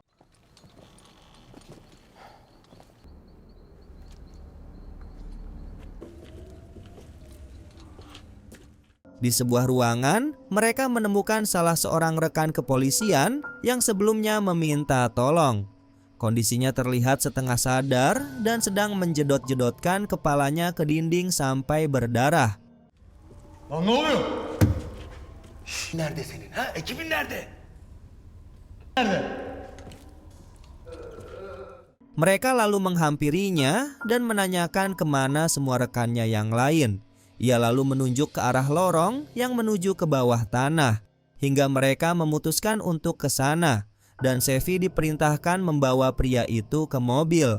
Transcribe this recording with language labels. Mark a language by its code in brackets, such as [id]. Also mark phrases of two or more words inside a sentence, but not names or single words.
[id] Di sebuah ruangan, mereka menemukan salah seorang rekan kepolisian yang sebelumnya meminta tolong. Kondisinya terlihat setengah sadar dan sedang menjedot-jedotkan kepalanya ke dinding sampai berdarah. [tr] Lan ne oluyor? Nerede senin? Ha? Ekibin nerede? Nerede? [id] Mereka lalu menghampirinya dan menanyakan kemana semua rekannya yang lain. Ia lalu menunjuk ke arah lorong yang menuju ke bawah tanah, hingga mereka memutuskan untuk ke sana, dan Sevi diperintahkan membawa pria itu ke mobil.